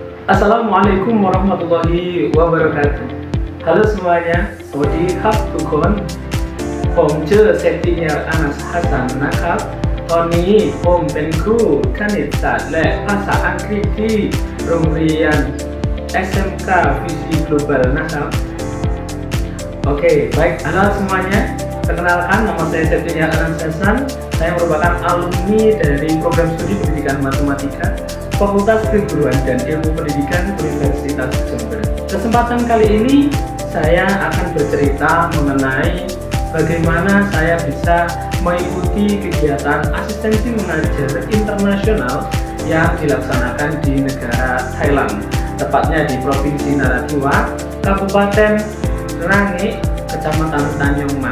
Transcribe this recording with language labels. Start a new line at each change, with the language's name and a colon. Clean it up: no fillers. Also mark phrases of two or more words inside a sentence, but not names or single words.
Arabic: السلام عليكم ورحمة الله وبركاته.
Indonesian: Halo semuanya,
Thai: สวัสดีครับทุกคนผมชื่อเซนติเนียลอานัสฮัสซันนะครับตอนนี้ผมเป็นครูคณิตศาสตร์และภาษาอังกฤษที่โรงเรียน SMK Visi Global นะครับ.
Indonesian: Oke, baik, halo semuanya. Perkenalkan, nama saya Septian Anan. Saya merupakan alumni dari program studi pendidikan matematika Fakultas Keguruan dan Ilmu Pendidikan Universitas Jember. Kesempatan kali ini saya akan bercerita mengenai bagaimana saya bisa mengikuti kegiatan asistensi mengajar internasional yang dilaksanakan di negara Thailand, tepatnya di Provinsi Narathiwat, Kabupaten Rangge, Kecamatan Tanjung Mas.